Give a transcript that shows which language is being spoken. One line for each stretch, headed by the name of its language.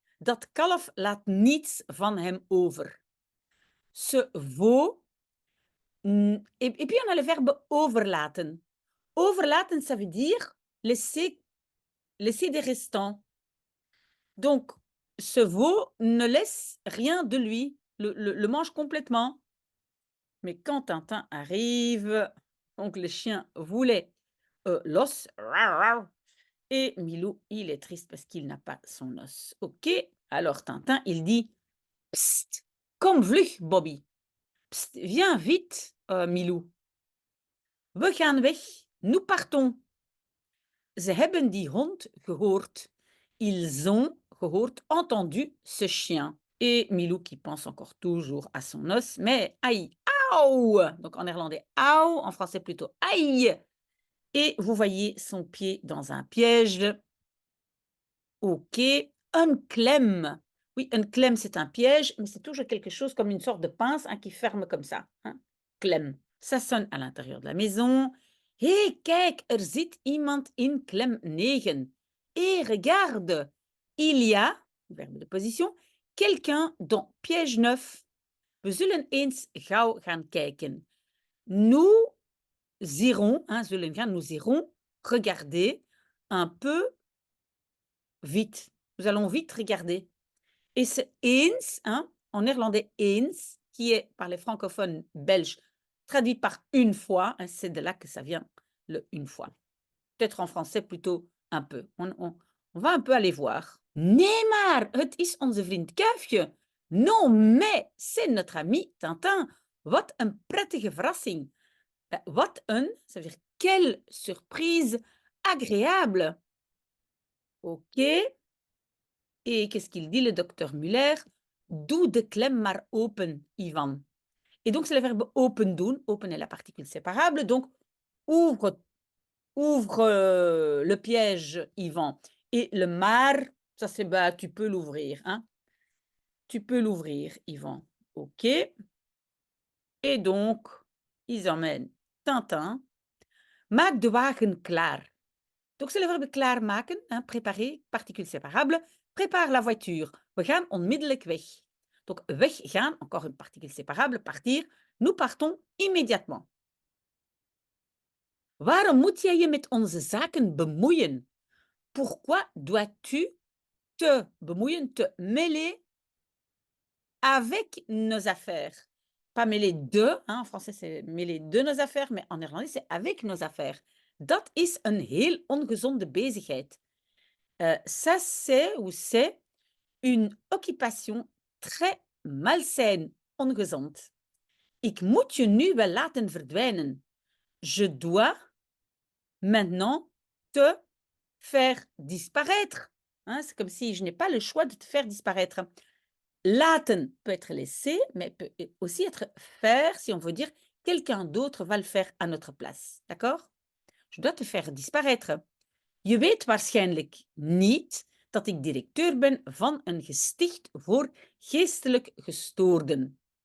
Dutch: Dat kalf laat niets van hem over.
French: Ce veau. Et puis on a le verbe overlaten. Overlaten, ça veut dire laisser des restants. Donc, ce veau ne laisse rien de lui, le mange complètement. Mais quand Tintin arrive, donc le chien voulait l'os, et Milou, il est triste parce qu'il n'a pas son os. Ok, alors Tintin, il dit Psst,
Dutch: kom vlug, Bobby.
French: Psst, viens vite, Milou.
Dutch: We gaan weg,
French: nous partons. Ze hebben die hond gehoord. Ils ont gehoord, entendu ce chien. Et Milou qui pense encore toujours à son os, mais aïe, aouh! Donc en néerlandais, aouh, en français plutôt aïe. Et vous voyez son pied dans un piège. Ok, un klem. Oui, un klem, c'est un piège, mais c'est toujours quelque chose comme une sorte de pince qui ferme comme ça. Hein? Klem. Ça sonne à l'intérieur de la maison.
Dutch: Hé, kijk, er zit iemand in klem 9.
French: Et regarde, il y a, verbe de position, quelqu'un dans piège 9.
Dutch: We zullen eens gauw gaan kijken.
French: Nous irons, nous irons regarder un peu vite. Nous allons vite regarder. Et ce eens, hein, en néerlandais eens, qui est par les francophones belges traduit par une fois, hein, c'est de là que ça vient, le une fois. Peut-être en français plutôt un peu. On va un peu aller voir.
Dutch: Nee maar, het is onze vriend Kuifje.
French: Non, mais c'est notre ami Tintin.
Dutch: Wat een prettige verrassing.
French: Wat een, ça veut dire quelle surprise agréable. Ok. Et qu'est-ce qu'il dit, le docteur Muller?
Dutch: Doe de klem maar open,
French: Ivan. Et donc, c'est le verbe open doen. Open est la particule séparable. Donc, ouvre le piège, Ivan. Et le maar, ça c'est bah, tu peux l'ouvrir. Hein? Tu peux l'ouvrir, Ivan. OK. Et donc, ils emmènent Tintin.
Dutch: Maak de wagen klaar.
French: Donc, c'est le verbe klaarmaken, hein, préparer, particule séparable. Prépare la voiture.
Dutch: We gaan onmiddellijk weg.
French: Donc, weggaan, encore une particule séparable, partir. Nous partons immédiatement.
Dutch: Waarom moet jij je met onze zaken bemoeien?
French: Pourquoi dois-tu te bemoeien, te mêler avec nos affaires? Pas mêler de, hein, en français c'est mêler de nos affaires, mais en néerlandais c'est avec nos affaires.
Dutch: Dat is een heel ongezonde bezigheid.
French: Ça c'est une occupation très malsaine, ongezond.
Dutch: Ik moet je nu wel laten verdwijnen.
French: Je dois maintenant te faire disparaître. Hein, c'est comme si je n'ai pas le choix de te faire disparaître. Laten peut être laisser, mais peut aussi être faire si on veut dire quelqu'un d'autre va le faire à notre place. D'accord? Je dois te faire disparaître.
Dutch: Je weet waarschijnlijk niet dat ik directeur ben van een gesticht voor geestelijk gestoorden.